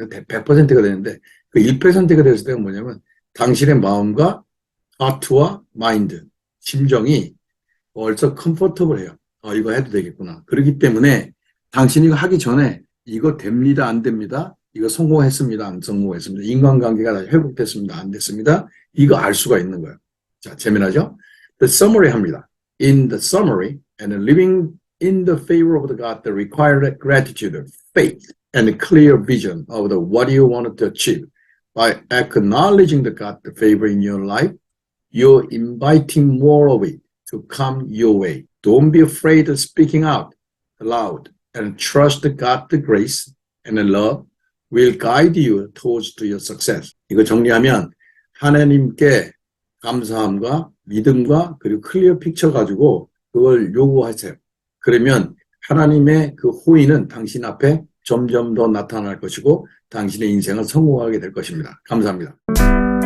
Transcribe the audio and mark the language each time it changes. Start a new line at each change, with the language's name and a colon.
Korean: 100%가 되는데 그 1%가 됐을 때가 뭐냐면 당신의 마음과 하트와 마인드, 심정이 벌써 컴포터블해요. 이거 해도 되겠구나. 그렇기 때문에 당신이 이거 하기 전에 이거 됩니다, 안 됩니다. 이거 성공했습니다, 안 성공했습니다. 인간관계가 다 회복됐습니다, 안 됐습니다. 이거 알 수가 있는 거예요. 자, 재미나죠?
English: The summary
Korean: 합니다.
English: In the summary, and living in the favor of the God that required gratitude, faith, and a clear vision of what you wanted to achieve. By acknowledging the God, the favor in your life, you're inviting more of it to come your way. Don't be afraid of speaking out aloud and trust God, the grace and the love will guide you towards to your success.
Korean: 이거 정리하면 하나님께 감사함과 믿음과 그리고 클리어 픽처 가지고 그걸 요구하세요. 그러면 하나님의 그 호의는 당신 앞에 점점 더 나타날 것이고 당신의 인생을 성공하게 될 것입니다. 감사합니다.